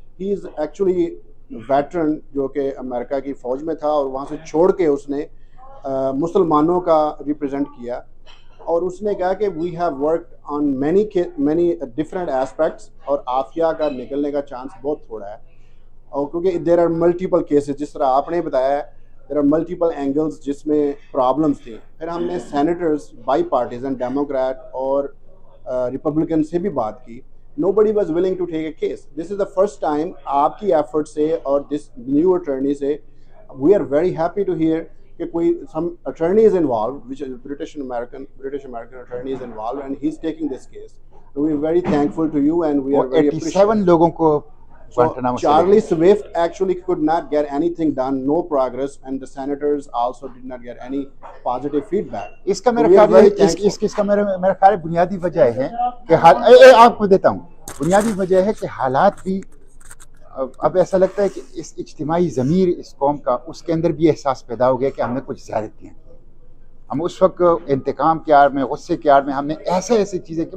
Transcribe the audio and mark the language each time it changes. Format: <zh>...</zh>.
<en>ہی is actually veteran</en> <ur>جو کہ امریکہ کی فوج میں تھا, اور وہاں سے چھوڑ کے اس نے مسلمانوں کا ریپرزینٹ کیا. اور اس نے کہا کہ</ur> <en>we have worked on many different aspects,</en> <ur>اور عافیہ کا نکلنے کا چانس بہت تھوڑا ہے. اور کیونکہ</ur> <en>there are multiple cases,</en> <ur>جس طرح آپ نے بتایا ہے</ur> <en>there are multiple angles</en> <ur>جس میں problems تھیں. پھر ہم نے senators بائی پارٹیزن ڈیموکریٹ اور ریپبلکن سے بھی بات کی.</ur> <en>Nobody was willing to take a case. This is the first time</en> <ur>آپ کی ایفرٹ سے اور</ur> <en>this new attorney سے we are very happy to hear</en> <ur>کہ کوئی</ur> <en>some attorney is involved, which is British American attorney is involved and he's taking this case. So we are very thankful to you and we are very appreciative.</en> <ur>87 لوگوں کو</ur> <en>So Charlie Swift actually could not get anything done, no progress, and the senators also did not get any positive feedback.</en> <ur>اس کا میرا خیال ہے اس کا میرا خیال بنیادی وجہ ہے کہ آپ کو دیتا ہوں بنیادی وجہ ہے کہ حالات بھی اب ایسا لگتا ہے کہ اس اجتماعی ضمیر اس قوم کا اس کے اندر بھی احساس پیدا ہو گیا کہ ہم نے کچھ زیادتیاں کی. ہم اس وقت انتقام کی آڑ میں غصے کی آڑ میں ہم نے ایسی چیزیں کی.</ur>